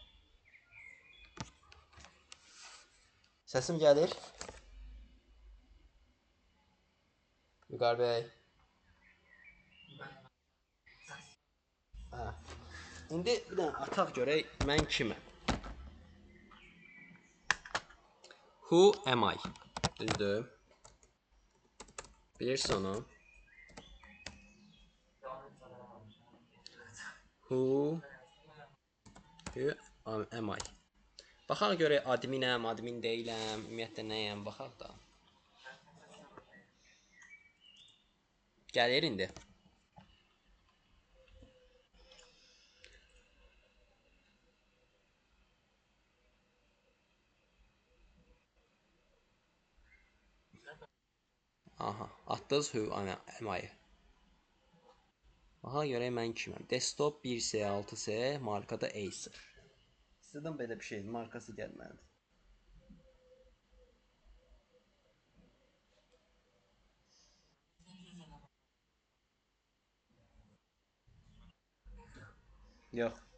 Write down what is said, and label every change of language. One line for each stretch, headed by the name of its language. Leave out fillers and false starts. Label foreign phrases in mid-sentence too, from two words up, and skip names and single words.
Azerbaijani: Səsim gəlir? Vüqar bəy. İndi bir dənə ataq görək mən kiməm.
English: Who am I?
Azerbaijani: Düzdür? Bilirsən onu?
English: Who am I?
Azerbaijani: Baxaq görək adminəm, admin deyiləm, ümumiyyətlə nəyəm, baxaq da. Gəlir indi. Aha, atdınız
English: who am I?
Azerbaijani: Aha, görək mən kiməm. Desktop 1C, 6C, markada Acer. Sizdən belə bir şey, markası gəlməlidir. Yox.